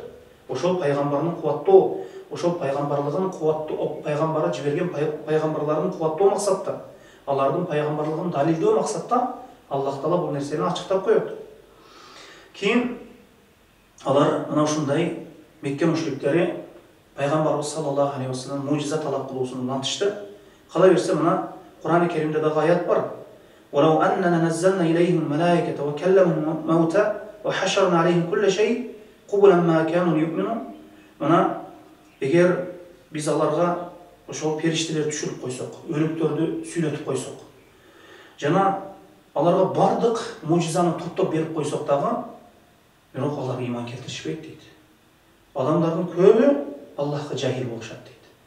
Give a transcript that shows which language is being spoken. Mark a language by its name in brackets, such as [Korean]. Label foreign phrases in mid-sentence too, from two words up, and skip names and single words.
[Kyrgyz] Ошол пайгамбардын кубаттоо, ошол пайгамбарлыгын кубаттоо, пайгамбары жиберген пайгамбарларын кубаттоо максатта, алардын пайгамбарлыгын далилдөө максатта Аллах Таала бул нерсени ачыктап коет. Кийин алар мына ушундай Мекке мушриктери пайгамбарыбыз [Arabic] صلى الله عليه وسلم [Kyrgyz] мужиза талап кылуусун антышты. Кала берсе мына Кур'ан-ы Керимде дагы аят бар. [Arabic] وَلَوْ أَنَّنَا نَزَّلْنَا إِلَيْهِمُ الْمَلَائِكَةَ وَكَلَّمَهُمُ الْمَوْتَى وَحَشَرْنَا عَلَيْهِمْ كُلَّ شَيْءٍ قُبُلًا مَا كَانُوا لِيُؤْمِنُوا. [Kyrgyz] Мына эгер биз аларга ошол периштелерди түшүрүп койсок, өлүктөрдү сүйлөтүп койсок, жана аларга бардык мужизаны топтоп берип койсок дагы, бирок алар ыйман келтиришпейт дейт. Адамдардын көбү Аллахка жахил болушат дейт.